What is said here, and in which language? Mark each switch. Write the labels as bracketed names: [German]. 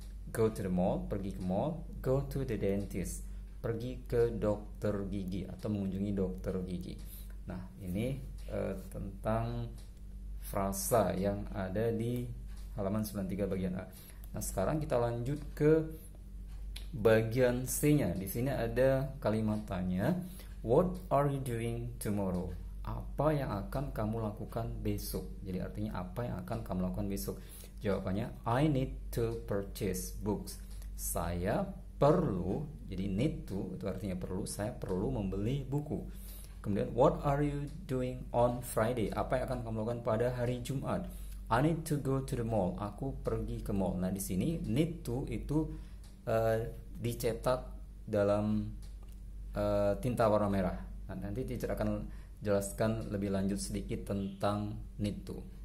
[English] Go to the mall, [Indonesian] pergi ke mall. [English] Go to the dentist, [Indonesian] pergi ke dokter gigi atau mengunjungi dokter gigi. Nah, ini tentang frasa yang ada di halaman 93 bagian A. Nah, sekarang kita lanjut ke bagian C-nya. Di sini ada kalimat tanya, [English] what are you doing tomorrow? [Indonesian] Apa yang akan kamu lakukan besok? Jadi artinya apa yang akan kamu lakukan besok? Jawabannya, [English] I need to purchase books. [Indonesian] Saya perlu, jadi need to itu artinya perlu, saya perlu membeli buku. Kemudian, [English] what are you doing on Friday? [Indonesian] Apa yang akan kamu lakukan pada hari Jumat? [English] I need to go to the mall. [Indonesian] Aku pergi ke mall. Nah, di sini need to itu dicetak dalam tinta warna merah. Nah, nanti teacher akan jelaskan lebih lanjut sedikit tentang need to.